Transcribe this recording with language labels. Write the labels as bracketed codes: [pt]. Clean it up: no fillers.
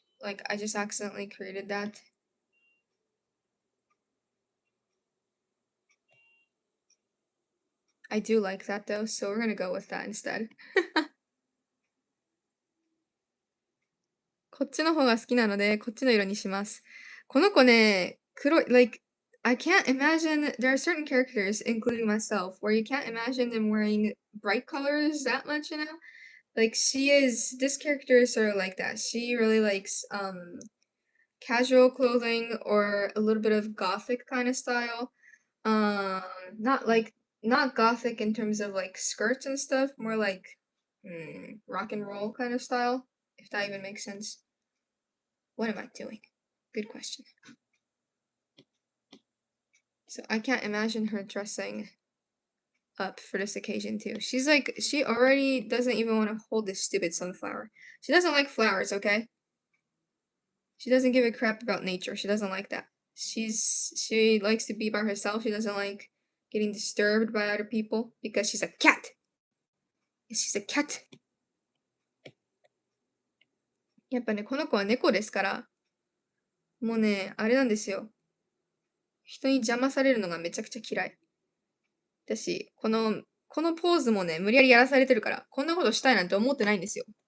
[en] Like, I just accidentally created that. I do like that though, so we're gonna go with that instead. [ja] こっちの方が好きなので、こっちの色にします。この子ね、黒い、 [en] like, I can't imagine, there are certain characters, including myself, where you can't imagine them wearing bright colors that much, you know? Like, this character is sort of like that. She really likes, casual clothing or a little bit of gothic kind of style. Not gothic in terms of, like, skirts and stuff, more like, rock and roll kind of style, if that even makes sense. What am I doing? Good question. So I can't imagine her dressing up for this occasion too. She's like, she already doesn't even want to hold this stupid sunflower. She doesn't like flowers, okay? She doesn't give a crap about nature. She doesn't like that. She likes to be by herself. She doesn't like getting disturbed by other people because she's a cat. She's a cat. [ja] やっぱね、この子は猫ですから、もうね、あれなんですよ。人に邪魔されるのがめちゃくちゃ嫌い。だし、このポーズもね、無理やりやらされてるから、こんなことしたいなんて思ってないんですよ。